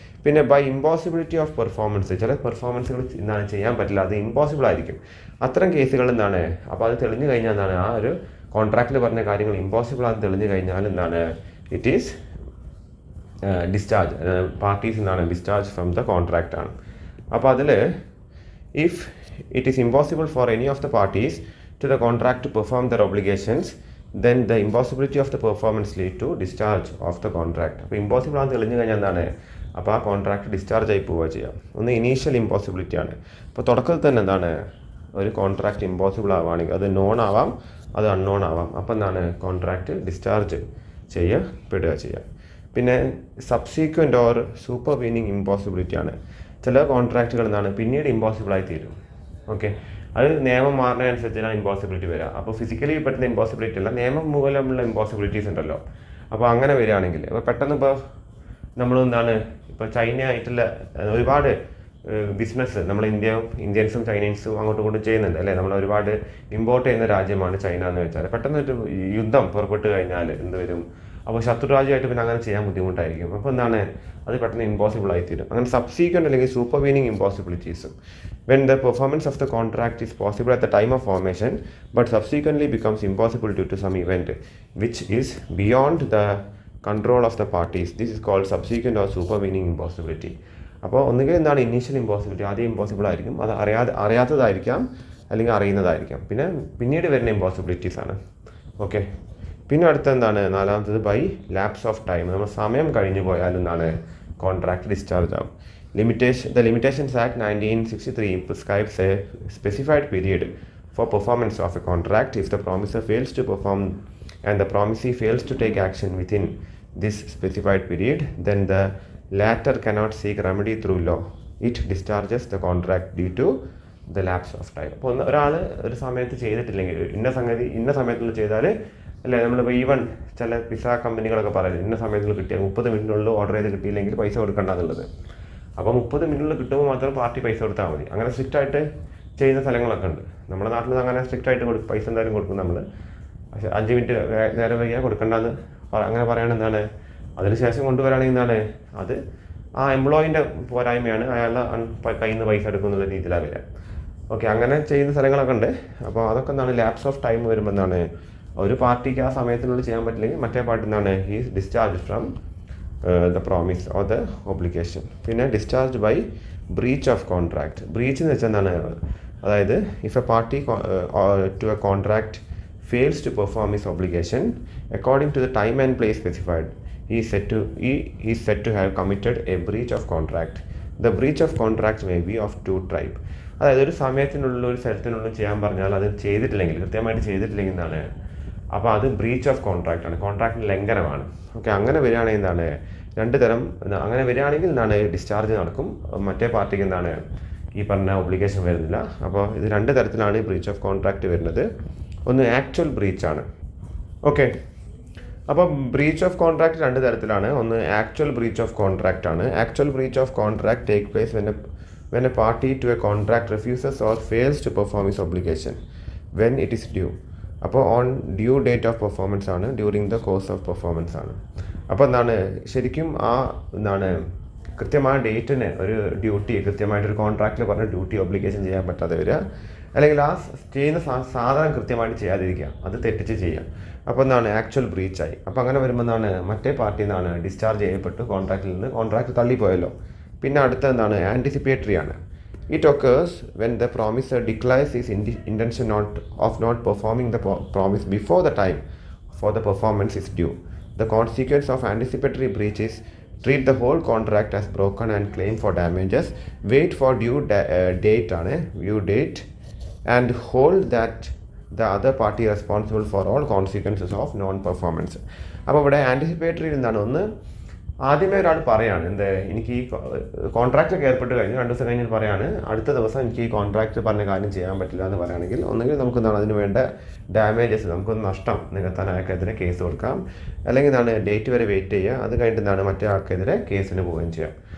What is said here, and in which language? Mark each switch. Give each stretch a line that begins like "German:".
Malayalam: പിന്നെ
English: by impossibility of performance,
Malayalam: ചില പെർഫോമൻസുകൾ എന്താണ് ചെയ്യാൻ പറ്റില്ല, അത് ഇമ്പോസിബിൾ ആയിരിക്കും. അത്തരം കേസുകൾ എന്താണ് അപ്പോൾ അത് തെളിഞ്ഞു കഴിഞ്ഞാൽ എന്താണ് ആ ഒരു കോൺട്രാക്റ്റിൽ പറഞ്ഞ കാര്യങ്ങൾ ഇമ്പോസിബിൾ ആണെന്ന് തെളിഞ്ഞു കഴിഞ്ഞാൽ എന്താണ്
English: It is discharge. Parties എന്താണ് discharge from the contract ആണ്.
Malayalam: അപ്പോൾ അതിൽ
English: if it is impossible for any of the parties to the contract to perform their obligations, then the impossibility of the performance lead to discharge of the contract.
Malayalam: അപ്പോൾ impossible ആണെന്ന് തെളിഞ്ഞു കഴിഞ്ഞാൽ എന്താണ് അപ്പോൾ ആ കോൺട്രാക്ട് ഡിസ്ചാർജ് ആയി പോവുക ചെയ്യാം. ഒന്ന് ഇനീഷ്യൽ ഇമ്പോസിബിലിറ്റി ആണ്. അപ്പോൾ തുടക്കത്തിൽ തന്നെ എന്താണ് ഒരു കോൺട്രാക്ട് ഇമ്പോസിബിൾ ആവുകയാണെങ്കിൽ അത് നോൺ ആവാം, അത് അൺനോൺ ആവാം. അപ്പോൾ എന്താണ് കോൺട്രാക്ട് ഡിസ്ചാർജ് ചെയ്യപ്പെടുക ചെയ്യാം. പിന്നെ സബ്സീക്വൻ്റ് ഓർ സൂപ്പർവീനിങ് ഇമ്പോസിബിലിറ്റി ആണ്. ചില കോൺട്രാക്റ്റുകൾ എന്താണ് പിന്നീട് ഇമ്പോസിബിളായി തീരും. ഓക്കെ, അത് നിയമം മാറുന്നതിനനുസരിച്ചാണ് ഇമ്പോസിബിലിറ്റി വരിക. അപ്പോൾ ഫിസിക്കലി പറ്റുന്ന ഇമ്പോസിബിലിറ്റി അല്ല, നിയമം മൂലമുള്ള ഇമ്പോസിബിലിറ്റീസ് ഉണ്ടല്ലോ. അപ്പോൾ അങ്ങനെ വരികയാണെങ്കിൽ അപ്പോൾ പെട്ടെന്ന് ഇപ്പോൾ നമ്മൾ എന്താണ് ഇപ്പോൾ ചൈന ആയിട്ടുള്ള ഒരുപാട് ബിസിനസ് നമ്മൾ ഇന്ത്യൻസും ചൈനീസും അങ്ങോട്ടും ഇങ്ങോട്ടും ചെയ്യുന്നുണ്ട് അല്ലേ. നമ്മൾ ഒരുപാട് ഇമ്പോർട്ട് ചെയ്യുന്ന രാജ്യമാണ് ചൈന എന്ന് വെച്ചാൽ. പെട്ടെന്ന് ഒരു യുദ്ധം പുറപ്പെട്ട് കഴിഞ്ഞാൽ എന്ത് വരും? അപ്പോൾ ശത്രു രാജ്യമായിട്ട് പിന്നെ അങ്ങനെ ചെയ്യാൻ ബുദ്ധിമുട്ടായിരിക്കും. അപ്പോൾ എന്താണ്, അത് പെട്ടെന്ന് ഇമ്പോസിബിൾ ആയിത്തീരും. അങ്ങനെ സബ്സീക്വൻ്റ് അല്ലെങ്കിൽ സൂപ്പർവീനിങ് ഇമ്പോസിബിലിറ്റീസും
English: when the performance of the contract is possible at the time of formation but subsequently becomes impossible due to some event which is beyond the control of the parties, this is called subsequent or supervening impossibility.
Malayalam: അപ്പോൾ ഒന്നുകിൽ എന്താണ് initial impossibility, ആദ്യം impossible ആയിരിക്കും, അത് അറിയാത്തതായിരിക്കാം അല്ലെങ്കിൽ അറിയുന്നതായിരിക്കാം. പിന്നീട് വരുന്ന ഇമ്പോസിബിലിറ്റീസ് ആണ്. ഓക്കെ, പിന്നെ അടുത്ത എന്താണ്, നാലാമത്തത്
English: By lapse of time.
Malayalam: നമ്മൾ സമയം കഴിഞ്ഞു പോയാൽ എന്താണ് കോൺട്രാക്ട് ഡിസ്ചാർജ് ആവും.
English: The Limitations Act 1963 prescribes a specified period for performance of a contract. If the promisor fails to perform and the promisee fails to take action within this specified period, then the latter cannot seek remedy through law. It discharges the contract due to the lapse of time.
Malayalam: അപ്പോൾ ഒരാൾ ഒരു സമയത്ത് ചെയ്തിട്ടില്ലെങ്കിൽ, ഇന്ന സമയത്തുള്ള ചെയ്താൽ അല്ലേ, നമ്മളിപ്പോൾ ഈവൻ ചില പിസ്സ കമ്പനികളൊക്കെ പറയുന്നത് ഇന്ന സമയത്തുള്ള കിട്ടിയാൽ 30 മിനിറ്റിനുള്ളിൽ ഓർഡർ ചെയ്ത് കിട്ടിയില്ലെങ്കിൽ പൈസ കൊടുക്കേണ്ടതുള്ളത്. അപ്പോൾ 30 മിനിറ്റിൽ കിട്ടുമ്പോൾ മാത്രം പാർട്ടി പൈസ കൊടുത്താൽ മതി. അങ്ങനെ സ്ട്രിക്റ്റായിട്ട് ചെയ്യുന്ന സ്ഥലങ്ങളൊക്കെ ഉണ്ട്. നമ്മുടെ നാട്ടിൽ അങ്ങനെ സ്ട്രിക്റ്റായിട്ട് പൈസ എന്തായാലും കൊടുക്കും നമ്മൾ. പക്ഷേ 5 മിനിറ്റ് നേരം വൈകിയാൽ കൊടുക്കേണ്ടതെന്ന് അങ്ങനെ പറയുന്നത് എന്താണ്, അതിനുശേഷം കൊണ്ടുവരാണെങ്കിൽ എന്താണ്, അത് ആ എംപ്ലോയിൻ്റെ പോരായ്മയാണ്, അയാളുടെ കയ്യിൽ നിന്ന് പൈസ എടുക്കുന്ന രീതിയിലാണ് വരിക. ഓക്കെ, അങ്ങനെ ചെയ്യുന്ന സ്ഥലങ്ങളൊക്കെ ഉണ്ട്. അപ്പോൾ അതൊക്കെ എന്താണ്, ലാപ്സ് ഓഫ് ടൈം വരുമ്പോൾ എന്താണ്, ഒരു പാർട്ടിക്ക് ആ സമയത്തിനുള്ളിൽ ചെയ്യാൻ പറ്റില്ലെങ്കിൽ മറ്റേ പാർട്ടി എന്താണ്,
English: He's discharge from the promise or the obligation.
Malayalam: പിന്നെ discharge by breach of contract. Breach എന്ന് വെച്ചാൽ എന്താണ്, അതായത്
English: If a party to a contract fails to perform his obligation according to the time and place specified, he is said to have committed a breach of contract. The breach of contract may be of two type.
Malayalam: അതായത് ഒരു സമയത്തിനുള്ളിൽ ഒരു സ്ഥലത്തിനുള്ളിൽ ചെയ്യാൻ പറഞ്ഞാൽ അത് ചെയ്തിട്ടില്ലെങ്കിൽ, കൃത്യമായിട്ട് ചെയ്തിട്ടില്ലെങ്കിൽ എന്താണ്, അപ്പോൾ അത് ബ്രീച്ച് ഓഫ് കോൺട്രാക്റ്റ് ആണ്, കോൺട്രാക്റ്റിന് ലംഘനമാണ്. ഓക്കെ, അങ്ങനെ വരികയാണെങ്കിൽ എന്താണ്, രണ്ട് തരം, അങ്ങനെ വരികയാണെങ്കിൽ എന്താണ് ഡിസ്ചാർജ് നടക്കും, മറ്റേ പാർട്ടിക്ക് എന്താണ് ഈ പറഞ്ഞ ഒബ്ലിഗേഷൻ വരുന്നില്ല. അപ്പോൾ ഇത് രണ്ട് തരത്തിലാണ് ബ്രീച്ച് ഓഫ് കോൺട്രാക്റ്റ് വരുന്നത്. ഒന്ന് ആക്ച്വൽ ബ്രീച്ച് ആണ്. ഓക്കെ, അപ്പോൾ ബ്രീച്ച് ഓഫ് കോൺട്രാക്റ്റ് രണ്ട് തരത്തിലാണ്. ഒന്ന് ആക്ച്വൽ ബ്രീച്ച് ഓഫ് കോൺട്രാക്റ്റ് ആണ്.
English: Actual breach of contract take place when a party to a contract refuses or fails to perform its obligation when it is due. അപ്പോൾ on due date of performance ആണ്, during the course of performance ആണ്.
Malayalam: അപ്പോൾ എന്താണ്, ശരിക്കും എന്താണ് കൃത്യമായ ഡേറ്റിന് ഒരു ഡ്യൂട്ടി കൃത്യമായിട്ടൊരു കോൺട്രാക്റ്റിൽ പറഞ്ഞ ഡ്യൂട്ടി ഒബ്ലിഗേഷൻ ചെയ്യാൻ പറ്റാതെ വരിക, അല്ലെങ്കിൽ ആ ചെയ്യുന്ന സാധനം കൃത്യമായിട്ട് ചെയ്യാതിരിക്കുക, അത് തെറ്റിച്ച് ചെയ്യുക. അപ്പോൾ എന്താണ് ആക്ച്വൽ ബ്രീച്ചായി. അപ്പോൾ അങ്ങനെ വരുമ്പോൾ എന്താണ് മറ്റേ പാർട്ടിയിൽ നിന്നാണ് ഡിസ്ചാർജ് ചെയ്യപ്പെട്ടു, കോൺട്രാക്റ്റിൽ നിന്ന് കോൺട്രാക്റ്റ് തള്ളിപ്പോയല്ലോ. പിന്നെ അടുത്ത എന്താണ് ആൻറ്റിസിപ്പേറ്ററി ആണ്.
English: It occurs when the promiser declares his intention of not performing the promise before the time for the performance is due. The consequence of anticipatory breach is treat the whole contract as broken and claim for damages, wait for due date and hold that the other party responsible for all consequences of non-performance.
Malayalam: അപ്പോൾ ഇവിടെ anticipatory എന്താണ്, ഒന്ന് ആദ്യമേ ഒരാൾ പറയാണ് എനിക്ക് ഈ കോൺട്രാക്റ്റൊക്കെ ഏർപ്പെട്ട് കഴിഞ്ഞ് 2 ദിവസം കഴിഞ്ഞിട്ട് പറയാണ് അടുത്ത ദിവസം എനിക്ക് ഈ കോൺട്രാക്റ്റ് പറഞ്ഞ കാര്യം ചെയ്യാൻ പറ്റില്ല എന്ന് പറയുകയാണെങ്കിൽ, ഒന്നെങ്കിൽ നമുക്ക് എന്താണ് അതിന് വേണ്ട ഡാമേജസ്, നമുക്കൊന്ന് നഷ്ടം നികത്താൻ അയാൾക്കെതിരെ കേസ് കൊടുക്കാം, അല്ലെങ്കിൽ എന്താണ് ഡേറ്റ് വരെ വെയിറ്റ് ചെയ്യുക, അത് കഴിഞ്ഞിട്ട് എന്താണ് മറ്റേ ആൾക്കെതിരെ കേസിന് പോവുകയും ചെയ്യാം.